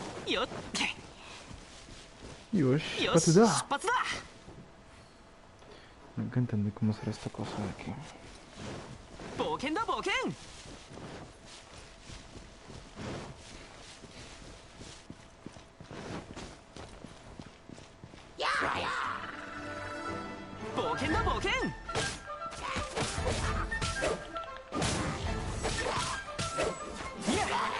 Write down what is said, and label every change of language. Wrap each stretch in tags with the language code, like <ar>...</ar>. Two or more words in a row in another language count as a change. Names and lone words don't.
<ja>よっ Yosh, よ</ja> <en>what</en> <ja>し</ja> <en>is</en> <ja>出</ja> <en>that?</en> <ja>発だ</ja> <es>Nunca entendí cómo será esta cosa de aquí.</es> <ja>冒険だ冒険冒険だ冒険いや</ja>